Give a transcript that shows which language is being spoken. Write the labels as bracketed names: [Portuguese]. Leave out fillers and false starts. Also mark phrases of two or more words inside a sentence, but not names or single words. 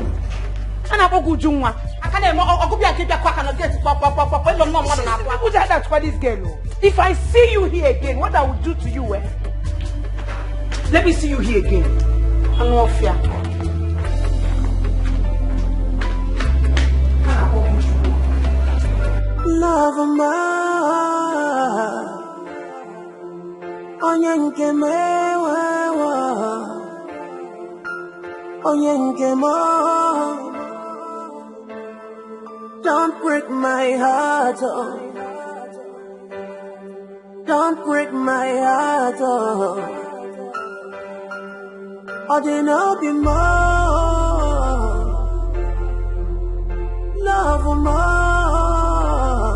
[English] And I will go I can't If I see you here again, what I will do to you, eh? Let me see you here again. I'm not fear. Love ma onyenke mewa onyenke mo. Don't break my heart, oh. Don't break my heart, oh. I didn't be more. Love more.